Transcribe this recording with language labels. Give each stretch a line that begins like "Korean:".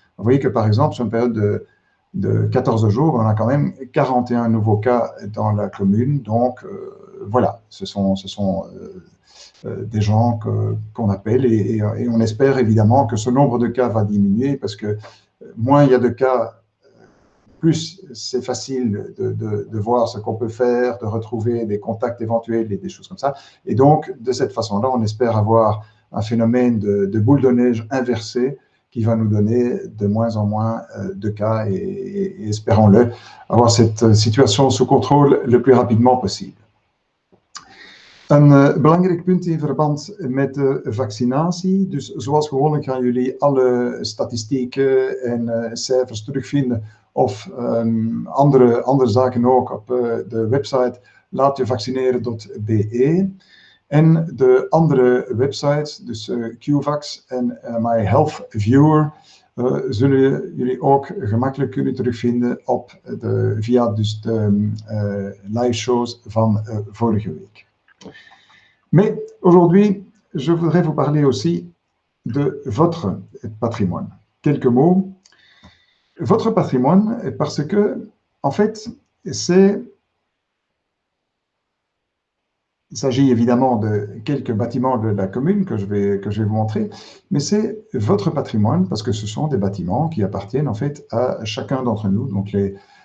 French: Vous voyez que, par exemple, sur une période de 14 jours, on a quand même 41 nouveaux cas dans la commune, donc voilà, ce sont des gens qu'on appelle et on espère évidemment que ce nombre de cas va diminuer parce que moins il y a de cas, plus c'est facile de voir ce qu'on peut faire, de retrouver des contacts éventuels et des choses comme ça. Et donc, de cette façon-là, on espère avoir un phénomène de boule de neige inversée qui va nous donner de moins en moins de cas et espérons-le, avoir cette situation sous contrôle le plus rapidement possible.
Dutch: Een belangrijk punt in verband met de vaccinatie. Dus zoals gewoonlijk gaan jullie alle statistieken en cijfers terugvinden of andere zaken ook op de website laatjevaccineren.be. En de andere websites, dus QVax en My Health Viewer, zullen jullie ook gemakkelijk kunnen terugvinden via dus de live shows van vorige week.
French: Mais aujourd'hui, je voudrais vous parler aussi de votre patrimoine. Quelques mots. Votre patrimoine, parce que, en fait, il s'agit évidemment de quelques bâtiments de la commune que je vais vous montrer, mais c'est votre patrimoine parce que ce sont des bâtiments qui appartiennent en fait à chacun d'entre nous, donc les